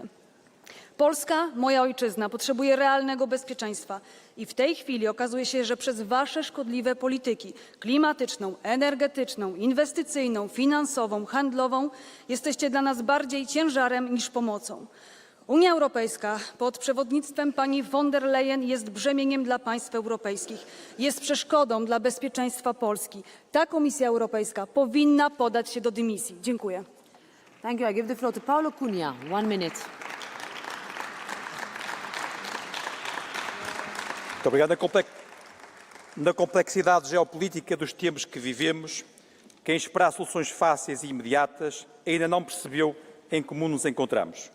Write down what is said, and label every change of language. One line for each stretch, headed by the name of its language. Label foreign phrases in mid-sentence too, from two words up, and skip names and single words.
Polish: Polska, moja ojczyzna, potrzebuje realnego bezpieczeństwa i w tej chwili okazuje się, że przez wasze szkodliwe polityki klimatyczną, energetyczną, inwestycyjną, finansową, handlową jesteście dla nas bardziej ciężarem niż pomocą. Unia Europejska pod przewodnictwem pani von der Leyen jest brzemieniem dla państw europejskich, jest przeszkodą dla bezpieczeństwa Polski. Ta Komisja Europejska powinna podać się do dymisji. Dziękuję.
English: Thank you. I give the floor to Paulo Cunha. 1 minute.
Portuguese: Muito obrigado. Na complexidade geopolítica dos tempos que vivemos, quem espera soluções fáceis e imediatas ainda não percebeu em que mundo nos encontramos.